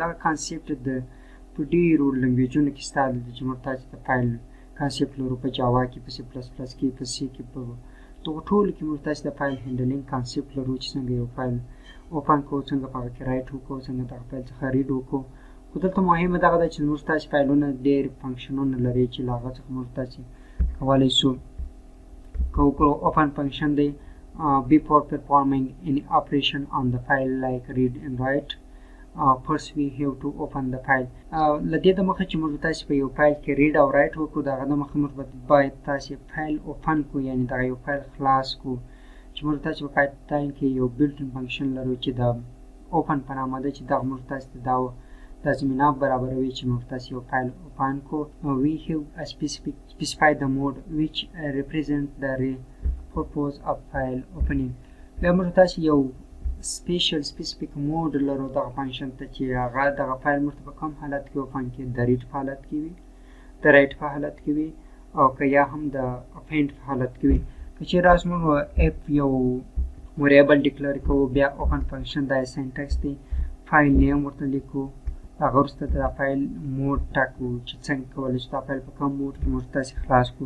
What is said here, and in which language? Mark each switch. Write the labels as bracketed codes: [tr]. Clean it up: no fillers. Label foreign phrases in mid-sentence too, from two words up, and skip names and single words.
[ps] دغه کانسیپټ د په ډېرو لنګویجونو کې شته دی چې موږ تاسې د فایل کانسیپټ لرو، په جاوا کې، په سی پلس پلس کې، په سی کې، په دغو ټولو کې موږ تاسې د [en] file handling concept [ps] لرو چې څنګه یو فایل اوپن کړو، څنګه په هغه کې رایټ وکړو، څنګه دغه فایل څخه ریډ وکړو. خو دلته مهمه دغه ده چې موږ تاسې فایلونه ډېر فنکشنونه لري چې له هغه څخه موږ تاسې کولی شو که وکړو [en] open function [ps] دی [en] before performing any operation on the file like read and write. First we have to open the file. [ps] له دې د مخه چې موږ تاسې په یو فایل کې ریډ او رایټ وکړو، د هغه د مخه موږ باید تاسې فایل اوپن کړو، یعنې دغه یو فایل خلاص کړو چې موږ تاسې په پایتان کې یو [en] built-in function [ps] لرو چې د اوپن په نامه ده، چې دغه موږ تاسې ته دا زمینه برابروي چې موږ تاسې یو فایل اوپن کړو. [en] We have specified the mode which represent the purpose of file opening. [ps] بیا موږ تاسې یو [en] specific mode [ps] لرو دغه فنکشن ته چې هغه دغه فایل موږ ته په کوم حالت کې اوپن کړي، د ریډ په حالت کې وي، د رایټ په حالت کې وي، او که یا هم د اپینډ په حالت کې وي. که چېرې راسو موږ اف یو وریبل ډیکلیر کوو، بیا [en] open function [ps] دا سینټکس دی، [en] file name [ps] ورته لیکو، هغه وروسته د [en] file mode [ps] ټاکو چې څنګه کولی شو دا فایل په کوم موډ کې موږ تاسې خلاص کړو.